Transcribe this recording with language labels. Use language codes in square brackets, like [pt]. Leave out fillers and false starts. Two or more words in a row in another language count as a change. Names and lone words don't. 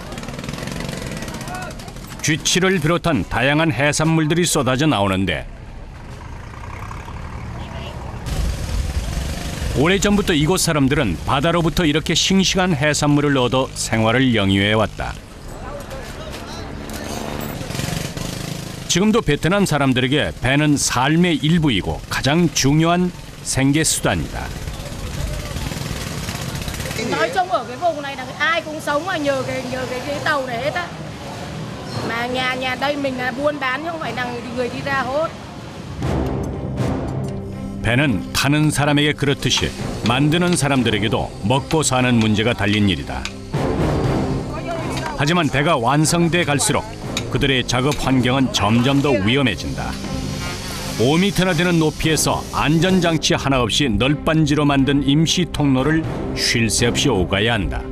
[ko] 쥐치를 비롯한 다양한 해산물들이 쏟아져 나오는데 오래전부터 이곳 사람들은 바다로부터 이렇게 싱싱한 해산물을 얻어 생활을 영위해왔다. 지금도 베트남 사람들에게 배는 삶의 일부이고 가장 중요한 생계 수단이다. [vi] Nói chung ở cái vùng này là ai cũng sống mà nhờ cái tàu này hết á. Mà nhà đây mình là buôn bán chứ không phải là người đi ra hốt. [ko] 배는 타는 사람에게 그렇듯이 만드는 사람들에게도 먹고 사는 문제가 달린 일이다. 하지만 배가 완성돼 갈수록 그들의 작업 환경은 점점 더 위험해진다. 5m나 되는 높이에서 안전장치 하나 없이 널빤지로 만든 임시 통로를 쉴 새 없이 오가야 한다.